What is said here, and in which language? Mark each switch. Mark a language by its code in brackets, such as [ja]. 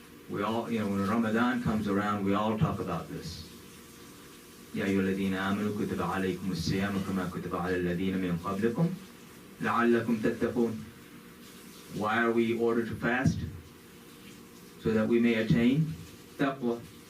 [en] We all, when Ramadan comes around, we all talk about this. [ar] يا أيها الذين آمنوا كتب عليكم الصيام كما كتب على الذين من قبلكم لعلكم تتقون. [en] Why are we ordered to fast? So that we may attain taqwa.